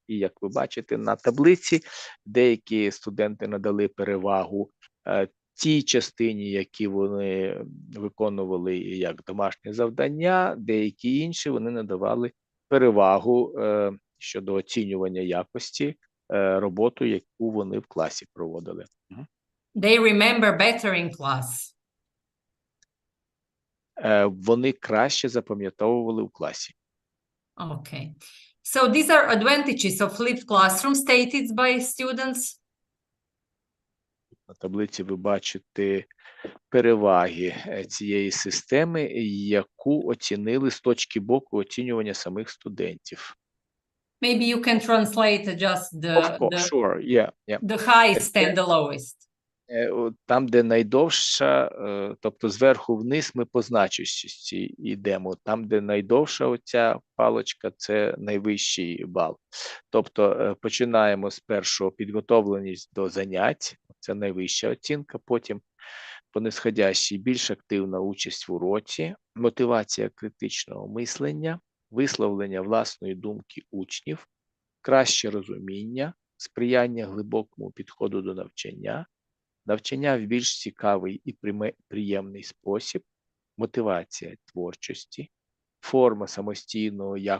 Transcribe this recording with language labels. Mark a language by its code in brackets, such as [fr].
[uk] І, як ви бачите, на таблиці деякі студенти надали перевагу тій частині, які вони виконували як домашнє завдання, деякі інші вони надавали перевагу щодо оцінювання якості роботи, яку вони в класі проводили. [en] They remember better in class. [uk] Вони краще запам'ятовували в класі. [en] Okay. So these are advantages of flipped classroom stated by students. [uk] На таблиці ви бачите переваги цієї системи, яку оцінили з точки боку оцінювання самих студентів. [en] Maybe you can translate just the highest and the lowest. [uk] Там, де найдовша, тобто зверху вниз ми по значущості йдемо. Там, де найдовша оця паличка, це найвищий бал. Тобто починаємо з першого підготовленість до занять, це найвища оцінка, потім по нисходящій більш активна участь в уроці, мотивація критичного мислення, висловлення власної думки учнів, краще розуміння, сприяння глибокому підходу до навчання, навчання в більш цікавий і приємний спосіб, мотивація творчості, форма самостійного